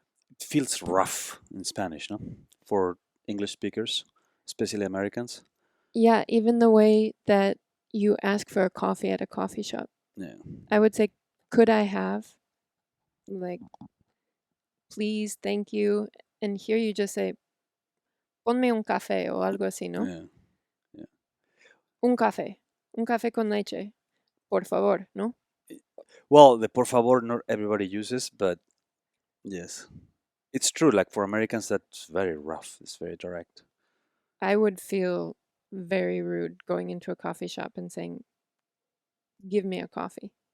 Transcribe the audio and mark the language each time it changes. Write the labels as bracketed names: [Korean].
[English] it feels rough in Spanish, no? For English speakers, especially Americans. Yeah, even the way that you ask for a coffee at a coffee shop. Yeah, I would say, could I have, like, please, thank you. And here you just say, [Spanish] ponme un café o algo así, ¿no? [English] yeah, yeah. [Spanish] Un café con leche, por favor, ¿no? [English] Well, the [Spanish] por favor [English] not everybody uses, but yes, it's true. Like for Americans, that's very rough. It's very direct. I would feel very rude going into a coffee shop and saying, give me a coffee.